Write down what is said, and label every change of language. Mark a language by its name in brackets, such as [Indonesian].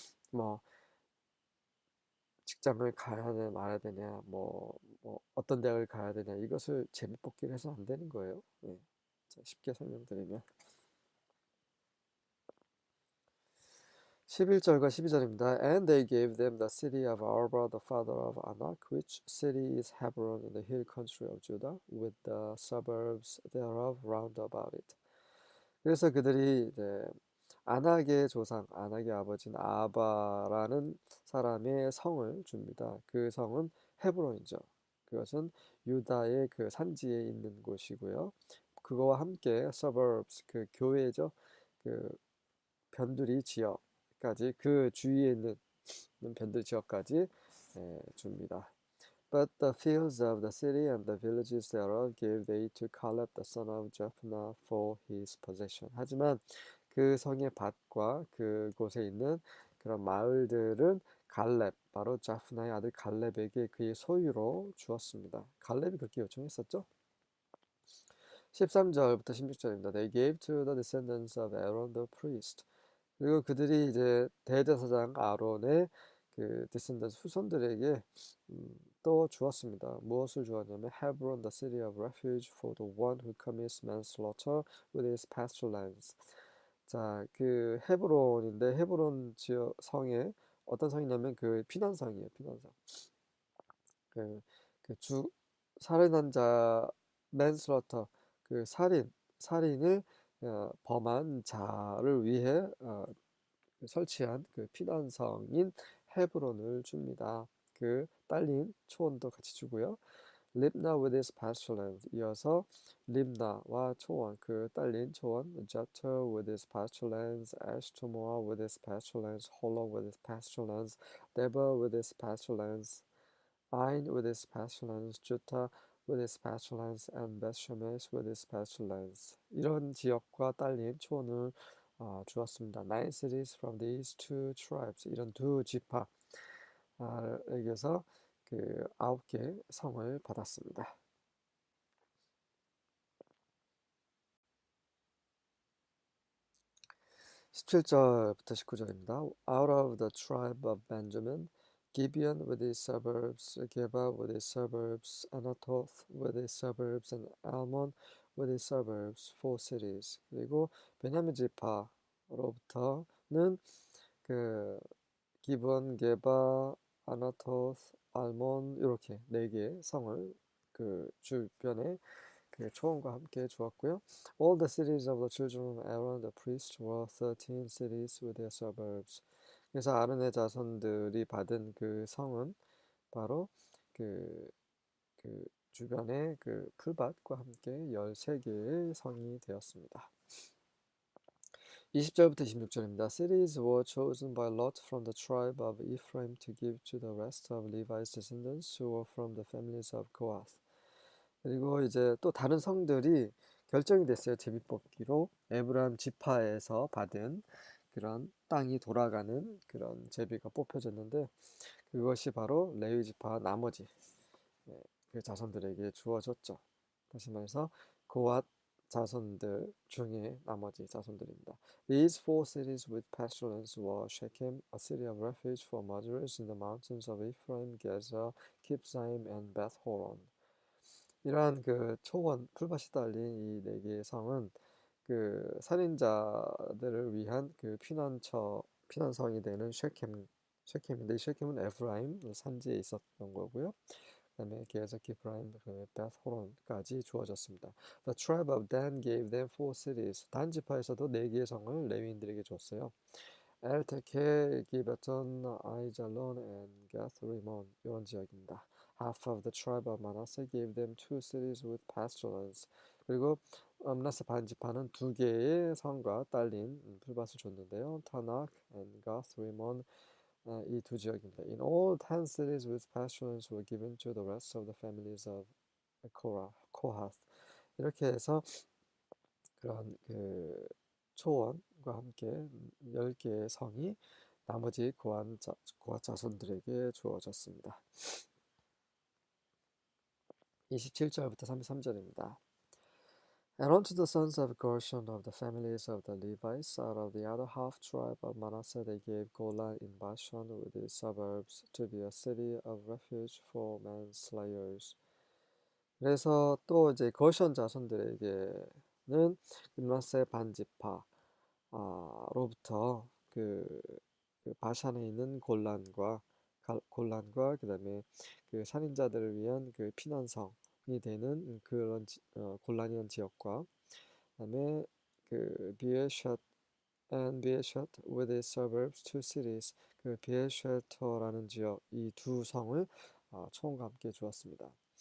[Korean] 뭐 직장을 가야 되냐 말아야 되냐 뭐 어떤 대학을 가야 되냐 이것을 제비뽑기를 해서 안 되는 거예요. 네. 자, 쉽게 설명드리면 11절과 12절입니다. [English] And they gave them the city of Arba, the father of Anak, which city is Hebron in the hill country of Judah, with the suburbs thereof round about it. [Korean] 그래서 그들이 이제 아낙의 조상, 아낙의 아버지인 아바라는 사람의 성을 줍니다. 그 성은 헤브론이죠. 그것은 유다의 그 산지에 있는 곳이고요. 그거와 함께 suburbs, 그 교회죠. 그 변두리 지역까지 그 주위에 있는 변두리 지역까지 줍니다. [English] But the fields of the city and the villages thereof gave they to Caleb the son of Jephunneh for his possession. [Korean] 하지만 그 성의 밭과 그곳에 있는 그런 마을들은 갈렙, 바로 자프나의 아들 갈렙에게 그의 소유로 주었습니다. 갈렙이 그렇게 요청했었죠? 13절부터 16절입니다. [English] They gave to the descendants of Aaron the priest. [Korean] 그리고 그들이 이제 대제사장 아론의 그 descendants 후손들에게 또 주었습니다. 무엇을 주었냐면 [English] Hebron, the city of refuge for the one who commits manslaughter with his pastoral lands. [Korean] 자, 그 헤브론인데 헤브론 지역 성에 어떤 성이냐면 그 피난성이에요. 피난성. 그, 그 살인한 자 맨슬러터 그 살인을 범한 자를 위해 설치한 그 피난성인 헤브론을 줍니다. 그 딸린 초원도 같이 주고요. [English] 립나 with his pasturelands [Korean] 이어서 립나와 초원 그 딸린 초원 [English] Jeter with his pasturelands Eshtemoa with his pasturelands Holon with his pasturelands Deber with his pasturelands Ain with his pasturelands Juttah with his pasturelands and Bethshemesh with his pasturelands [Korean] 이런 지역과 딸린 초원을 주었습니다. [English] Nine cities from these two tribes [Korean] 이런 두 지파에게서 그 9개 성을 받았습니다. 17절부터 19절입니다. [English] Out of the tribe of Benjamin, Gibeon with its suburbs, Geba with its suburbs, Anathoth with its suburbs, and Almon with its suburbs, four cities. [Korean] 그리고 베냐민 지파로부터는 그 기브온, 게바, 아나토스, 알몬 이렇게 네 개의 성을 그 주변에 그 초원과 함께 주었고요. [English] All the cities of the children of Aaron the priest were 13 cities with their suburbs. [Korean] 그래서 아론의 자손들이 받은 그 성은 바로 그, 그 주변의 그 풀밭과 함께 13개의 성이 되었습니다. 20절부터 26절입니다. [English] Cities were chosen by lot from the tribe of Ephraim to give to the rest of Levi's descendants who were from the families of Kohath. [Korean] 그리고 이제 또 다른 성들이 결정이 됐어요. 제비뽑기로 에브라임 지파에서 받은 그런 땅이 돌아가는 그런 제비가 뽑혀졌는데 그것이 바로 레위 지파 나머지 그 자손들에게 주어졌죠. 다시 말해서 고앗 자손들 중에 나머지 자손들입니다. [English] These four cities with pastorlands were Shechem, a city of refuge for murderers in the mountains of Ephraim, Gezer, Kibzaim, and Beth Horon. [Korean] 이러한 그 초원 풀밭이 달린 이 네 개의 성은 그 살인자들을 위한 그 피난성이 되는 쉐켐인데, 이 쉐켐은 에프라임 산지에 있었던 거고요. 그다음에 계속 기브라임, 그 베스호론까지 주어졌습니다. [English] The tribe of Dan gave them four cities. [Korean] 단 지파에서도 네 개의 성을 레위인들에게 줬어요. 엘테케, 기베톤, 아이잘론, and 가스 리몬, 이런 지역입니다. [English] Half of the tribe of Manasseh gave them two cities with pasture lands. [Korean] 그리고 므나세 반지파는 두 개의 성과 딸린 풀밭을 줬는데요. 타낙 and 가스 리몬, 이 두 지역입니다. [English] In all 10 cities with pasture lands were given to the rest of the families of Kohath. [Korean] 이렇게 해서 그런 그 초원과 함께 10개의 성이 나머지 고앗 자손들에게 주어졌습니다. 27절부터 33절입니다. [English] And unto the sons of Gershon of the families of the Levites out of the other half tribe of Manasseh they gave Golan in Bashan with its suburbs to be a city of refuge for manslayers. [Korean] 그래서 또 이제 거션 자손들에게는 므낫세 반지파 로부터 그 바산에 있는 골란과 그다음에 그 살인자들을 위한 그 피난성이 되는 그런 골란이란 지역과 그다음에 그 비에샷 and 비에샷 [English] with its suburbs, two cities, [Korean] 그 비에셔터라는 지역, 이 두 성을 총과 함께 주었습니다.